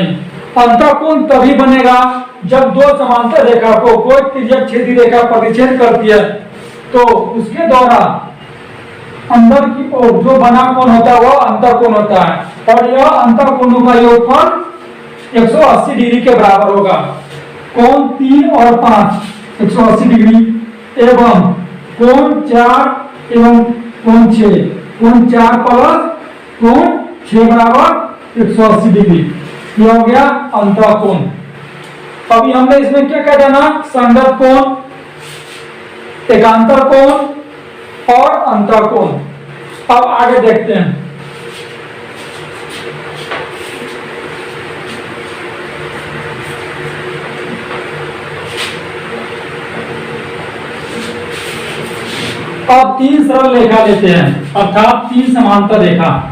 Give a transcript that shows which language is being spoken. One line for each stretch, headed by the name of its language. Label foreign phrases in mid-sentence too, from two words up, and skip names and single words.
Hindi: अंतःकोण तभी बनेगा जब दो समांतर रेखा को कोई तिर्यक छेदी रेखा प्रतिच्छेद करती है, तो उसके द्वारा अंदर की ओर जो बना कोण होता है वह अंतःकोण होता है, और यह अंतःकोणों का योगफल 180 डिग्री के बराबर होगा। कोण 3 और 5 180 डिग्री एवं कोण 4 एवं कोण 6, कोण 4 प्लस कोण 6 बराबर 180 डिग्री। यह हो गया अंतःकोण। अभी हमने इसमें क्या कह देना, संगत कोण, एकांतर कोण और अंतःकोण। अब आगे देखते हैं। अब 3 सरल रेखा लेते हैं, अर्थात 3 समांतर रेखा।